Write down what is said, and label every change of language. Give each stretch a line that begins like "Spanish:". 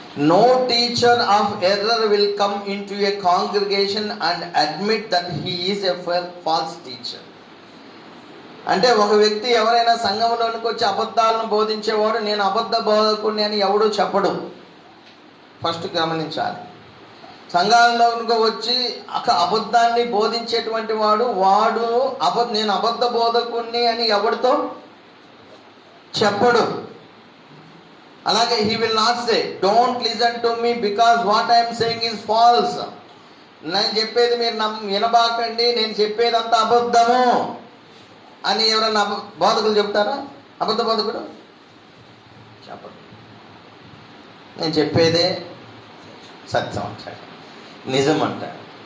English: No teacher of error will come into a congregation and admit that he is a false teacher.
Telugu: అంటే ఒక వ్యక్తి ఎవరైనా సంఘంలోనికి వచ్చి అబద్ధాలను బోధించేవాడు నేను అబద్ధ బోధకుడిని అని ఎవడూ చెప్పడు. ఫస్ట్ గమనించాలి. సంఘాల్లోకి వచ్చి అబద్ధాన్ని బోధించేటువంటి వాడు నేను అబద్ధ బోధకుడిని అని ఎవరితో చెప్పడు.
English: అలాగే he will not say don't listen to me because what I am saying is false.
Telugu: నేను చెప్పేది మీరు వినబాకండి, నేను చెప్పేదంతా అబద్ధము అని ఎవరన్నా బోధకులు చెప్తారా? అబద్ధ బోధకుడు చెప్పడు. నేను చెప్పేదే సత్యం అంటాడు, నిజం అంటాడు.